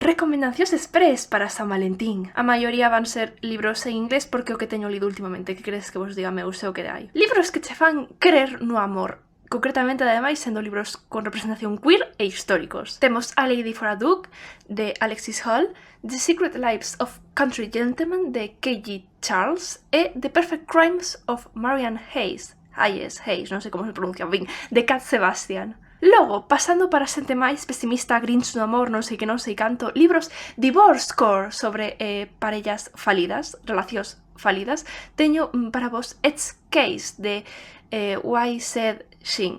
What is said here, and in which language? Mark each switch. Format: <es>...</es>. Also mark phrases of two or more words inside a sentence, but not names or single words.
<gl>Recomendacións express para San Valentín. A maioría van ser libros en inglés porque o que teño lido últimamente, que queres que vos diga meu sei o que hai. Libros que che fan crer no amor. Concretamente, ademais, sendo libros con representación queer e históricos. Temos A Lady for a Duke, de Alexis Hall, The Secret Lives of Country Gentlemen, de K.G. Charles, e The Perfect Crimes of Marian Hayes, non sei como se pronuncia ben, de Cat Sebastian. Logo, pasando para xente máis pesimista, Grinch no amor, non sei que non sei canto, libros</gl> <en>Divorce Core</en> <gl>sobre parellas falidas, relacións falidas, teño para vos Ed's Case de Why Said Shin.</gl>